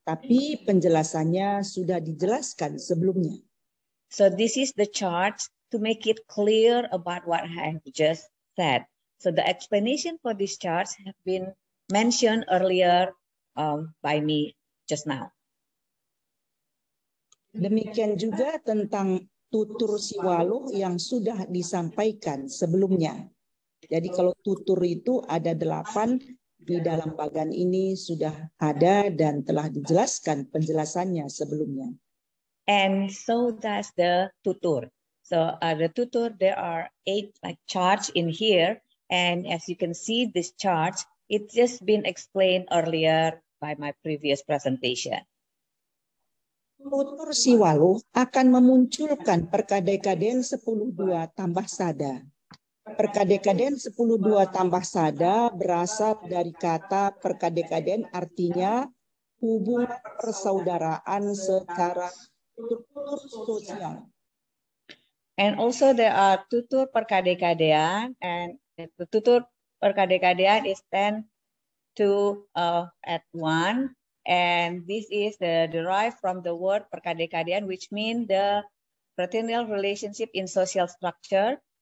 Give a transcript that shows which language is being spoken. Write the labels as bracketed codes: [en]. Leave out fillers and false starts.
[id] Tapi penjelasannya sudah dijelaskan sebelumnya. [en] So this is the chart to make it clear about what I have just said. So the explanation for these charts have been mentioned earlier by me just now. [id] Demikian juga tentang tutur Siwaluh yang sudah disampaikan sebelumnya. Jadi kalau tutur itu ada 8, di dalam bagan ini sudah ada dan telah dijelaskan penjelasannya sebelumnya. [en] And so that's the tutur. So the tutur, there are 8 charts in here. And as you can see, this chart, it's just been explained earlier by my previous presentation. [id] Tutur Siwaluh akan memunculkan perkadekaden 10-2 tambah sada. Perkadekaden 10-2 tambah sada berasal dari kata perkadekaden, artinya hubungan persaudaraan secara struktur sosial. [en] And also there are tutur perkadekadean, and the tutur perkadekadean is 10 to at 1, and this is derived from the word perkadekadean, which means the fraternal relationship in social structure.